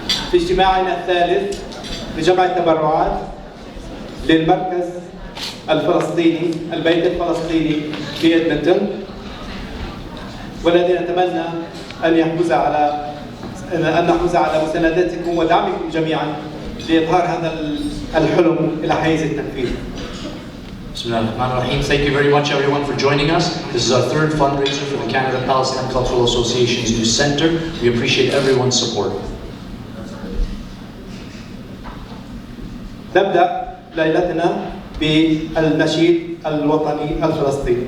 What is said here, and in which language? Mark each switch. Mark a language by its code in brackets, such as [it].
[ar] في اجتماعنا الثالث لجمع التبرعات للمركز الفلسطيني البيت الفلسطيني في إدمونتون، والذي نتمنى أن نحوز على مساندتكم ودعمكم جميعا لإظهار هذا الحلم إلى حيز التنفيذ. Bismillahirrahmanirrahim. [en] Thank you very much everyone for joining us. This is our third fundraiser for the Canada Palestinian Cultural Association's new center. We appreciate everyone's support. [ar] نبدأ ليلتنا بالنشيد الوطني الفلسطيني.